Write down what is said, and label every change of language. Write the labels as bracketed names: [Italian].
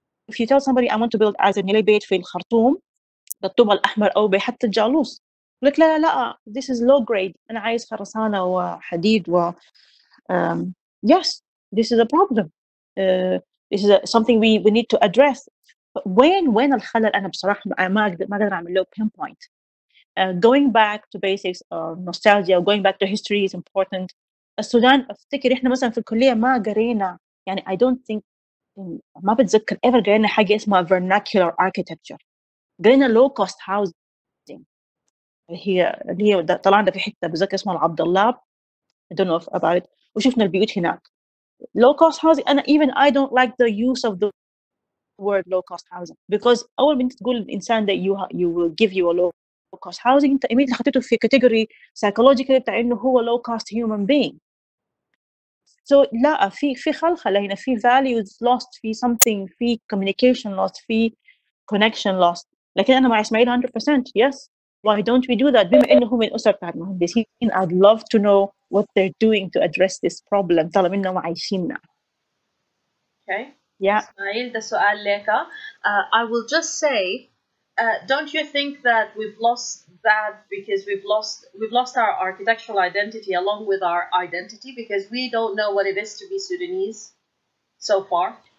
[English] If you tell somebody I want to build as a [Arabic] بيت في الخرطوم بالطوب الأحمر أو بحتى الجالوس، يقول لك لا [English] this is low grade. [Arabic] أنا عايز خرسانة وحديد و [English] yes, this is a problem. This is something we need to address. But when [Arabic] الخلل أنا بصراحة ما أقدر أعمل له pinpoint. [English] Going back to basics or nostalgia or going back to history is important. [Arabic] السودان افتكر احنا مثلا في الكليه ما قرينا يعني [English] I don't think [Arabic] ما بتذكر [English] ever [Arabic] قرينا حاجه اسمها [English] vernacular architecture. [Arabic] قرينا [English] low cost housing [Arabic] اللي هي طلعنا في حته بتذكر اسمها العبد الله [English] I don't know about it [Arabic] وشفنا البيوت هناك. [English] Low cost housing أنا I don't like the use of the word low cost housing because [Arabic] أول ما أنت تقول الإنسان [English] that you will give you a low cost housing أنت immediately [Arabic] حطيته في [English] category psychological [Arabic] بتاع إنه هو [English] low cost human being. [Arabic] So لا في خلخلة هنا في [English] values lost [Arabic] في something في [English] communication lost [Arabic] في [English] connection lost. [Arabic] لكن أنا مع إسماعيل 100% [English] yes. Why don't we do that? [Arabic] بما إنه هم من أسر بتاعت مهندسين [English] I'd love to know what they're doing to address this problem [Arabic] طالما إنهم عايشيننا. [English] Okay. Yeah. [Arabic] إسماعيل ده سؤال لك. [English] I will just say don't you think that we've lost that because we've lost our architectural identity along with our identity because we don't know what it is to be Sudanese so far?